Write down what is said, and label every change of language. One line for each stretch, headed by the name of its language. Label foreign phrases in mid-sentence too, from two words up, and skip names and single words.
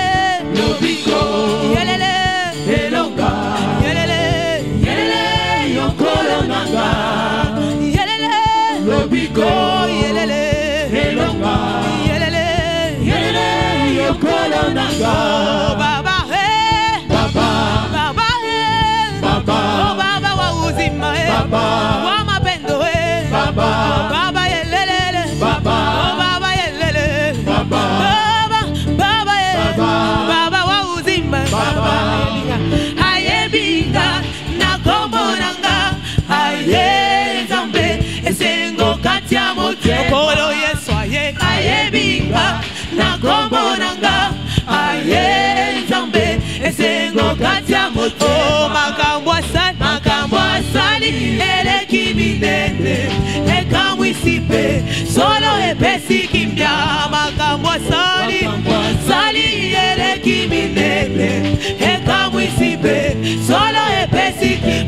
Lingala: Lobiko. yelele, Elonga. yelele, Yelele yokolo nanga. yelele, Lobiko. yelele, Elonga. yelele, Yelele yokolo nanga. oh baba hey, Baba. baba hey, Baba.
Swahili: oh baba wa uzima hey,
Lingala: Baba. wa mapendo hey, Baba. oh baba yelele, Baba. oh baba yelele, Baba. baba, baba hey, Baba.
Swahili: baba wa uzima,
Lingala: Baba. ayebinga na kombo nanga, aye zambe esengo katia motema, okolo Yesu aye, ayebinga na kombo nanga, aye zambe esengo katia motema, oh makambo asali eleki minene ekamwisipe solo epesi kimia, makambo asali eleki minene ekamwisipe solo epesi kimia.